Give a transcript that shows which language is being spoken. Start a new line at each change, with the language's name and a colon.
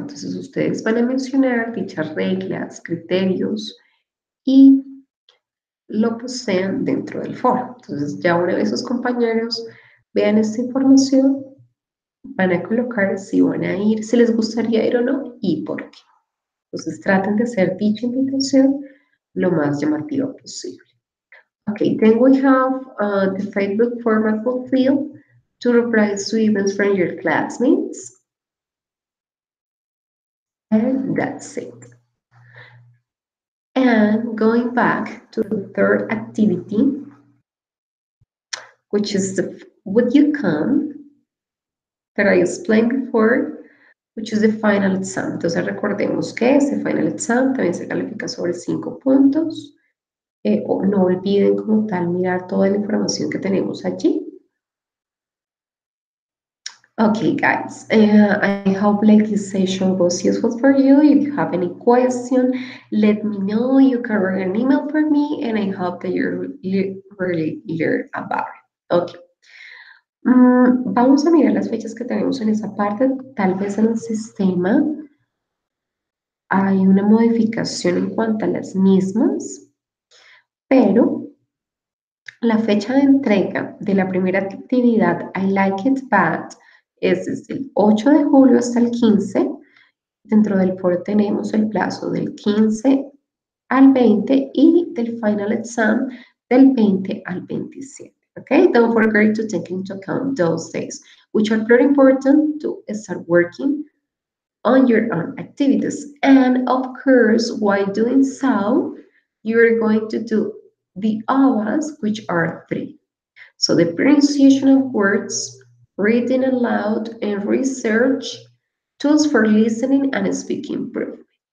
Spanish: Entonces ustedes van a mencionar dichas reglas, criterios y lo posean dentro del foro. Entonces ya una vez sus compañeros vean esta información, van a colocar si van a ir, si les gustaría ir o no y por qué. Entonces traten de hacer dicha invitación lo más llamativa posible.
English: Okay, then we have the Facebook format fulfilled to reply to events from your classmates. And that's it. And going back to the third activity, which is the would you come that I explained before, which is the final exam.
Spanish: Entonces recordemos que este final exam también se califica sobre 5 puntos. No olviden como tal mirar toda la información que tenemos allí.
English: Okay, guys, I hope like this session was useful for you. If you have any question, let me know. You can write an email for me, and I hope that you really learn about it. Okay.
Spanish: Vamos a mirar las fechas que tenemos en esa parte. Tal vez en el sistema hay una modificación en cuanto a las mismas, pero la fecha de entrega de la primera actividad I Like It Bad es desde el 8 de julio hasta el 15. Dentro del foro tenemos el plazo del 15 al 20 y del final exam del 20 al 27.
English: Okay, don't forget to take into account those days, which are very important to start working on your own activities. And of course, while doing so, you're going to do the OWAs, which are 3. So the pronunciation of words, reading aloud, and research, tools for listening and speaking improvement.